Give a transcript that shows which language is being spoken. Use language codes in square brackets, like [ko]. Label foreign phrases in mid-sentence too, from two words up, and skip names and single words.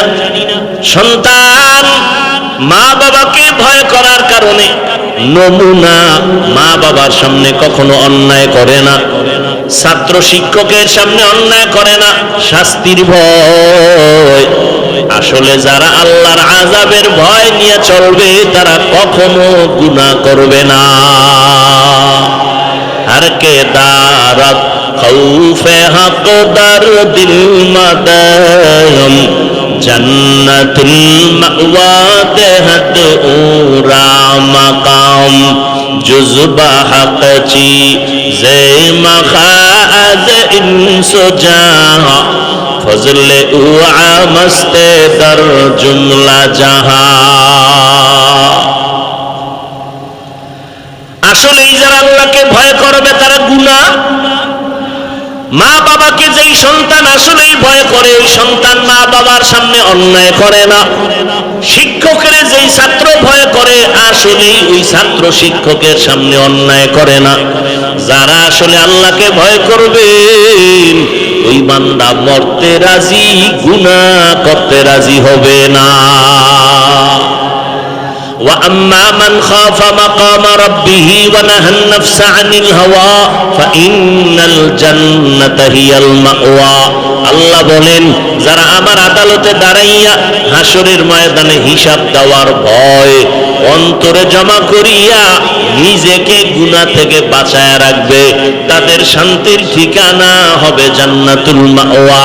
[bn] সন্তান মা বাবাকে ভয় করার কারণে নমুনা, মা বাবার সামনে কখনো অন্যায় করে না, ছাত্র শিক্ষকের সামনে অন্যায় করে না, শাস্তির ভয়। আসলে যারা আল্লাহর আযাবের ভয় নিয়ে চলবে তারা কখনো গুনাহ করবে না। [fa] هر که دارد خوف حق در دل مدام جنة المأوی دهد او را مقام جذبه حق چیز مجاز انس و جان فضل او مست در جمله جهان. [bn] আসলে যারা আল্লাহকে ভয় করবে তারা গুনাহ। মা বাবাকে যেই সন্তান আসলেই ভয় করে, ওই সন্তান মা বাবার সামনে অন্যায় করে না। শিক্ষকের যেই ছাত্র ভয় করে, আসলেই ওই ছাত্র শিক্ষকের সামনে অন্যায় করে না। যারা আসলে আল্লাহকে ভয় করবে, ওই বান্দা মরতে রাজি, গুনাহ করতে রাজি হবে না। [ar] وأما من خاف مقام ربه ونهى النفس عن الهوى فإن الجنة هي المأوى। [bn] আল্লাহ বলেন, যারা আমার আদালতে দাঁড়াইয়া হাসরের ময়দানে হিসাব দেওয়ার ভয় অন্তরে জমা করিয়া নিজেকে গুনাহ থেকে বাঁচায় রাখবে, তাদের শান্তির ঠিকানা হবে জান্নাতুল মাওয়া।